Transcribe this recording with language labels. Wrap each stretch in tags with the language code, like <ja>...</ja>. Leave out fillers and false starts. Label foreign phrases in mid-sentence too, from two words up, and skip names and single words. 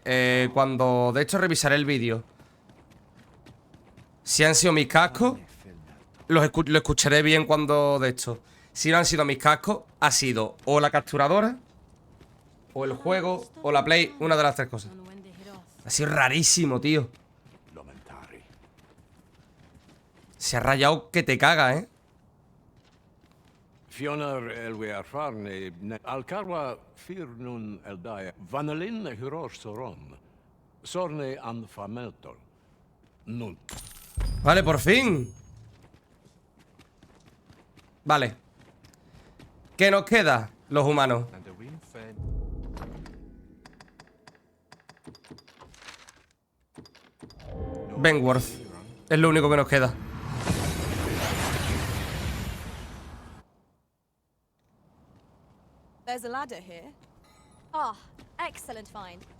<es>Cuando, de hecho, revisaré el vídeo. Si han sido mis cascos, lo escucharé bien cuando, de hecho. Si no han sido mis cascos, ha sido o la capturadora, o el juego, o la Play, una de las 3 cosas. Ha sido rarísimo, tío. Se ha rayado que te caga, ¿eh?</es> <qya>Fionar elwe erfarne alcarwa firnun eldaya vanalin hiror soron sorne an fameltol nun.</qya> <es>Vale, por fin. Vale. ¿Qué nos queda, los humanos? Benworth. Es lo único que nos queda.</es> <en>There's a ladder here. Ah, excellent find.</en>